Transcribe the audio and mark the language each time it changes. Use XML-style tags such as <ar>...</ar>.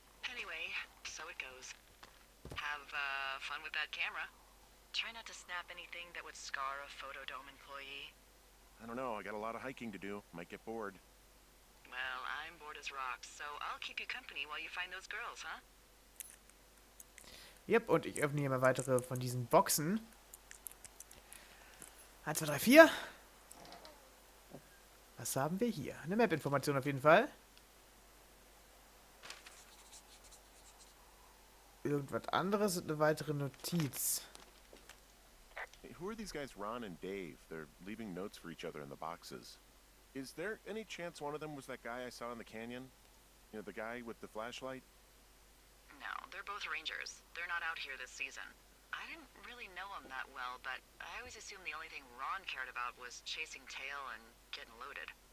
<en>Anyway, so it goes. Have, fun with that camera. Try not to snap anything that would scar a Photodome employee. I don't know, I got a lot of hiking to do. Might get bored. Well, I'm bored as rocks, so I'll keep you company while you find those girls, huh?</en> <de>Yep, und ich öffne hier mal weitere von diesen Boxen. 1, 2, 3, 4. Was haben wir hier? Eine Map-Information auf jeden Fall. Irgendwas anderes und eine weitere Notiz.</de> <en>Hey, who are these guys, Ron and Dave? They're leaving notes for each other in the boxes. Is there any chance one of them was that guy I saw in the canyon? You know, the guy with the flashlight? No, they're both rangers. They're not out here this season. I didn't really know them that well, but I always assumed the only thing Ron cared about was chasing tail and getting loaded.</en>